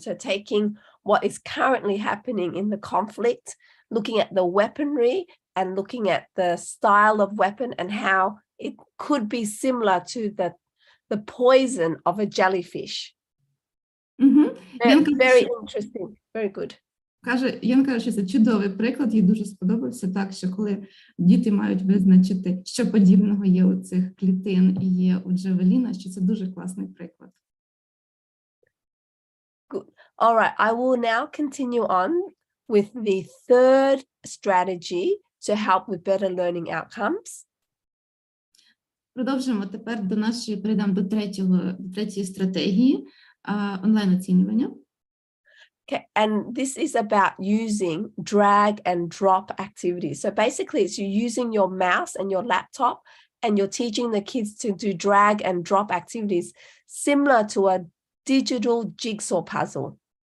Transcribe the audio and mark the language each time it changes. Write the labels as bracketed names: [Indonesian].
[English] So taking what is currently happening in the conflict, looking at the weaponry and looking at the style of weapon and how it could be similar to the poison of a jellyfish. Very interesting. Very good. [Ukrainian] Йен каже, що це чудовий приклад, їй дуже сподобався, так, що коли діти мають визначити, що подібного є у цих клітин і є у джавеліна, що це дуже класний приклад. [English] Good. All right, I will now continue on with the third strategy to help with better learning outcomes. [Ukrainian] Продовжуємо тепер перейдемо до третьої стратегії онлайн-оцінювання. [English] Okay, and this is about using drag and drop activities. So basically it's you using your mouse and your laptop and you're teaching the kids to do drag and drop activities similar to a digital jigsaw puzzle.